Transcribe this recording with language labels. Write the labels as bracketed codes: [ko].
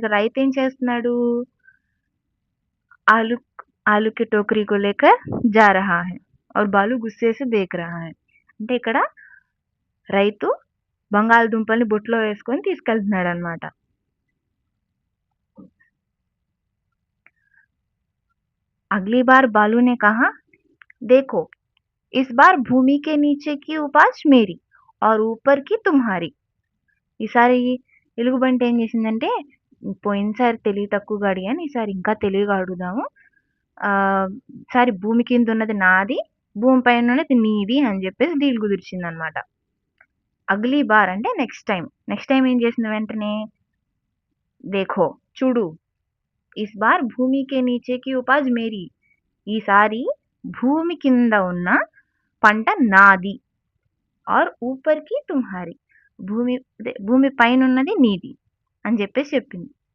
[te] ఇక్కడ రైతు ఏం చేస్తున్నాడు? [hi] ఆలు కి టోకరీ కో లేకర్ జా రహా హై और బాలు గుస్సే సే దేఖ్ రహా హై [te] అంటే ఇక్కడ రైతు బంగాళదుంపల్ని బొట్లో వేసుకొని తీసుకెళ్తున్నాడు అనమాట. [hi] अगली बार बालू ने कहा देखो इस बार भूमि के नीचे की उपज मेरी और ऊपर की तुम्हारी [te] ఈసారి ఎలుగుబంటి ఏం చేసిందంటే పోయినసారి తెలివి తక్కువగా అడిగాను, ఈసారి ఇంకా తెలివిగా అడుగుదాము. ఈసారి భూమి కింద ఉన్నది నాది, భూమి పైన ఉన్నది నీది అని చెప్పేసి డీల్ కుదిర్చింది అనమాట. [hi] అగ్లీ బార్ [te] అంటే నెక్స్ట్ టైం ఏం చేసింది? వెంటనే దేఖో చూడు [hi] ఇస్ బార్ భూమికే నీచేకి ఉపాజ్ మేరీ [te] ఈసారి భూమి కింద ఉన్న పంట నాది ఆర్ [hi] ఊపర్కి తుమ్హారి [te] భూమి పైన ఉన్నది నీది అని చెప్పేసి చెప్పింది.